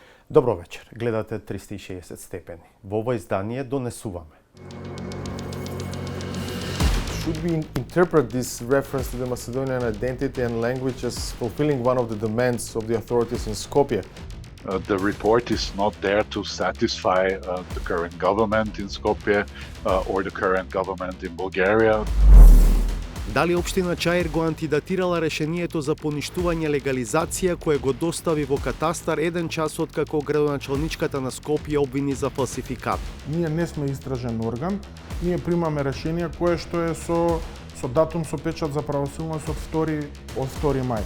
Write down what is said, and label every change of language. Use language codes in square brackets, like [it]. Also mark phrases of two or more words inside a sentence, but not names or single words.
[mk] Добро вечер, гледате 360 степени. Во ова издание донесуваме. [en] Should we interpret this reference to the Macedonian identity and language as fulfilling one of the demands of the authorities in Skopje? The report is not there to satisfy the current government in Skopje or the current government in Bulgaria. [mk] Дали општина Чаир го антидатирала решението за поништување легализација кое го достави во катастар еден час откако градоначалничката на Скопје обвини за фалсификат? Ние не сме истражен орган, ние примаме решение кое што е со датум со печат за правосилност од 2 мај.